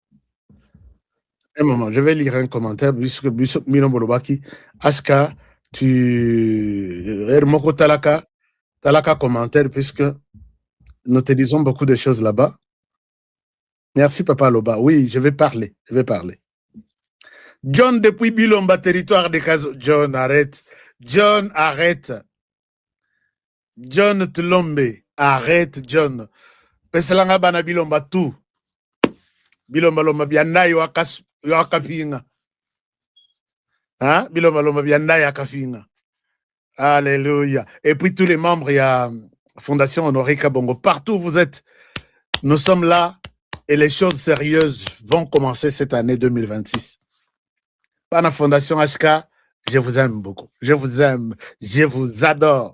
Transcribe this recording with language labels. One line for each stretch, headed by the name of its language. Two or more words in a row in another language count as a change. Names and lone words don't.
French: Un moment, je vais lire un commentaire, puisque Mino Bolobaki, Aska, Hermoko Talaka commentaire, puisque nous te disons beaucoup de choses là-bas. Merci, Papa Loba. Oui, je vais parler. John, depuis Bilomba, territoire de Kazo. John, arrête. John, arrête. John Tlombe, arrête, John.
Luba-Lulua: Peselanga bana Bilomba tout. Bilomba lomba bianda yo akapinga.
French: Hein?
Luba-Lulua: Bilomba lomba bianda yo akapinga.
French: Alléluia. Et puis tous les membres, il y a Fondation Honoré Kabongo. Partout où vous êtes, nous sommes là et les choses sérieuses vont commencer cette année 2026. Pana Fondation HK, je vous aime beaucoup. Je vous aime. Je vous adore.